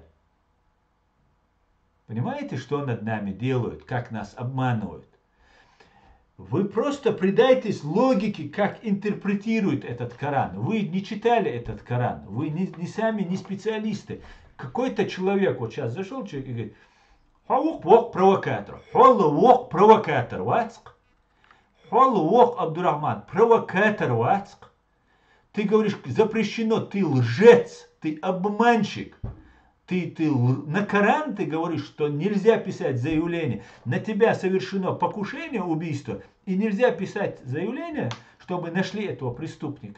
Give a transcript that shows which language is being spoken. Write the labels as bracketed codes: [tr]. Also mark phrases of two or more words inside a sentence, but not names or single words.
[ru] Понимаете, что над нами делают, как нас обманывают? Вы просто предайтесь логике, как интерпретирует этот Коран. Вы не читали этот Коран, вы не сами не специалисты. Какой-то человек, вот сейчас зашел человек и говорит: Халух провокатор, Халух провокатор, вацк. Халух Абдурахман, провокатор, вацк. Ты говоришь, запрещено, ты лжец, ты обманщик. Ты на Коран ты говоришь, что нельзя писать заявление. На тебя совершено покушение, убийство, и нельзя писать заявление, чтобы нашли этого преступника.